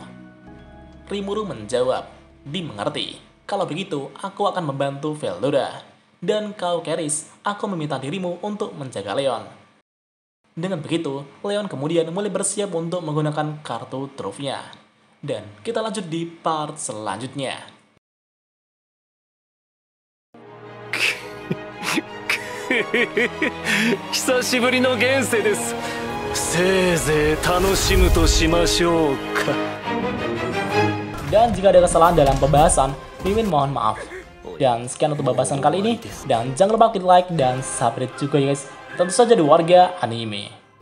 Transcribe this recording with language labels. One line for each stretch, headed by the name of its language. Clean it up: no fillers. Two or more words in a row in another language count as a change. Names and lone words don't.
Indonesian: Rimuru menjawab, "Dimengerti. Kalau begitu, aku akan membantu Veldora. Dan kau, Keris, aku meminta dirimu untuk menjaga Leon." Dengan begitu, Leon kemudian mulai bersiap untuk menggunakan kartu trufnya. Dan kita lanjut di part selanjutnya.
Japanese: 久しぶりの現世です。せいぜい楽しむとしましょうか。
Indonesian: Dan jika ada kesalahan dalam pembahasan, Mimin mohon maaf. Dan sekian untuk pembahasan kali ini. Dan jangan lupa klik like dan subscribe juga ya guys. Tentu saja di warga anime.